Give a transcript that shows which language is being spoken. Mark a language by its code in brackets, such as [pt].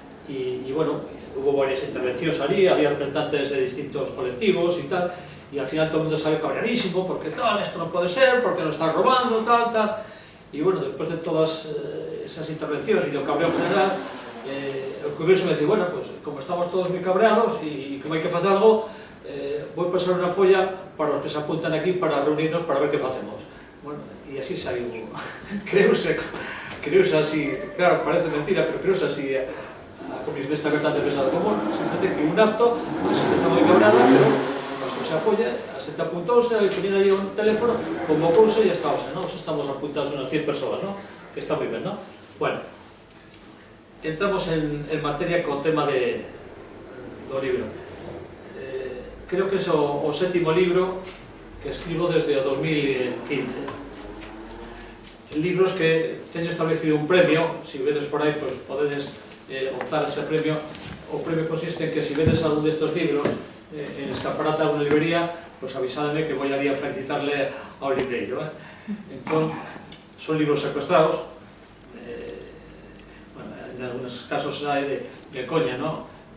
[es] Y bueno, hubo varias intervencións ali, había representantes de distintos colectivos e tal, y al final todo el mundo sale cabreadísimo, porque tal, esto no puede ser, porque lo están robando, tal, tal. Y bueno, después de todas esas [gl] intervencións e do cabreo general, o curioso me dice, bueno, pues como estamos todos moi cabreados e como hai que facer algo, vou pasar unha folla para os que se apuntan aquí para reunirnos para ver que facemos. Bueno, e así saiu, creuse así, claro, parece mentira, pero creuse así a Comisión desta Aberta de Defensa do Común, simplemente que un acto, a xente está moi cabreada, pero pasouse a folla, a xente apuntouse, e poñen aí un teléfono, convocouse e estáose, non? Estamos apuntados unas 100 persoas, non? Que está moi ben, non? Bueno, entramos en materia co tema do libro. Creo que é o 7º libro que escribo desde o 2015. Libros que teño establecido un premio, se vedes por aí, pues, podedes optar a este premio. O o premio consiste en que si vedes algún destes libros en escaparate a unha librería, pois avisadme que [es] voy a ir a felicitarle [gl] ao libreiro. Entón, son libros secuestrados, [es] en algunos casos [gl] hai de coña, non?